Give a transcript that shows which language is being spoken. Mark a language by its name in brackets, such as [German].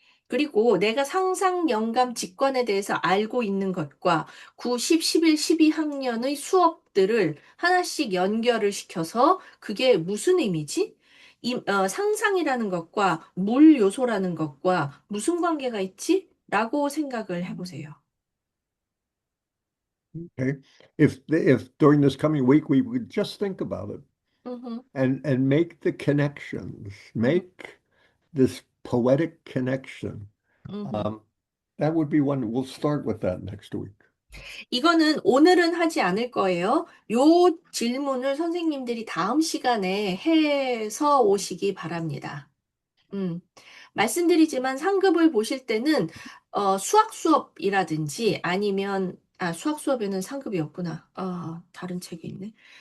[Korean] 그리고 내가 상상, 영감, 직관에 대해서 알고 있는 것과 9, 10, 11, 12학년의 수업들을 하나씩 연결을 시켜서 그게 무슨 의미지? 상상이라는 것과 물 요소라는 것과 무슨 관계가 있지? 라고 생각을 해보세요. [English] Okay. If during this coming week we would just think about it 음흠, and make the connections, make this poetic connection. 음흠. That would be one. We'll start with that next week. [Korean] 이거는 오늘은 하지 않을 거예요. 요 질문을 선생님들이 다음 시간에 해서 오시기 바랍니다. 말씀드리지만 상급을 보실 때는 수학 수업이라든지 아니면 수학 수업에는 상급이 없구나. 다른 책이 있네.